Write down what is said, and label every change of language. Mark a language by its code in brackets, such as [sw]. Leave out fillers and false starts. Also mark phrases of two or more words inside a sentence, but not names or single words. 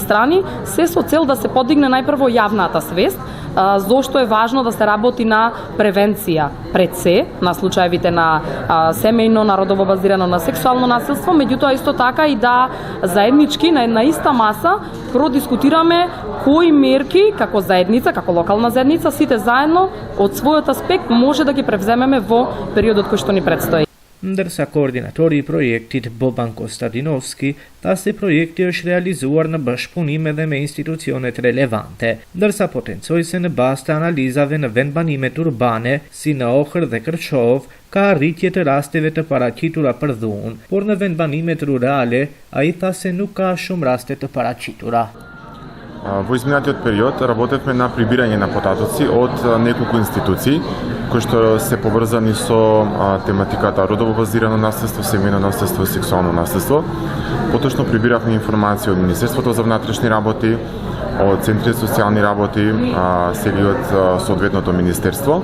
[mk] страни, се со цел да се подигне најпрво јавната свест зошто е важно да се работи на превенција пред се на случаевите на семејно, на родово базирано, на сексуално насилство, меѓутоа исто така и да заеднички на една иста маса продискутираме кои мерки како заедница, како локална заедница, сите заедно од својот аспект може да ги превземеме во периодот кој што ни предстои. [sq] Ndërsa koordinatori i projektit Boban Kostadinovski tha se projekti është realizuar në bashkëpunim edhe me institucionet relevante, ndërsa potencoi se në bazë të analizave në vendbanimet urbane, si në Ohër dhe Kërqov, ka arritje të rasteve të paraqitura për dhunë, por në vendbanimet rurale, ai tha se nuk ka shumë raste të paraqitura. [mk] Во изминатиот период работевме на прибирање на податоци од неколку институции кои што се поврзани со тематиката родово базирано насилство, семејно насилство и сексуално насилство. Поточно прибиравме информации од Министерството за внатрешни работи, од Центрите за социјални работи, сега и од соодветното министерство.